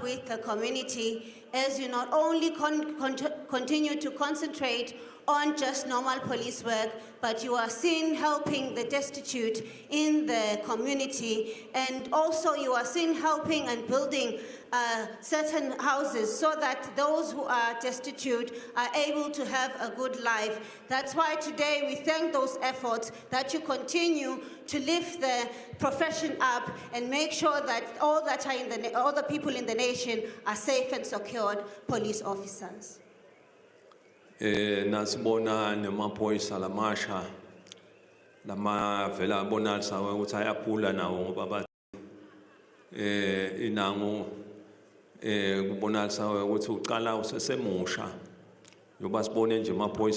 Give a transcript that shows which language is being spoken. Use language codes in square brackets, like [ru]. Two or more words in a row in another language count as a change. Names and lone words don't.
[en] with the community as you not only continue to concentrate on just normal police work, but you are seen helping the destitute in the community, and also you are seen helping and building certain houses so that those who are destitute are able to have a good life. That's why today we thank those efforts that you continue to lift the profession up and make sure that all the people in the nation are safe and secured police officers. [ss] Nasibona nemaphoyisa lamasha lama vela bonalisa ukuthi ayakhula nawo ngoba inango kubonalisa ukuthi uqala usesemusha yoba sibone nje amaphoyisa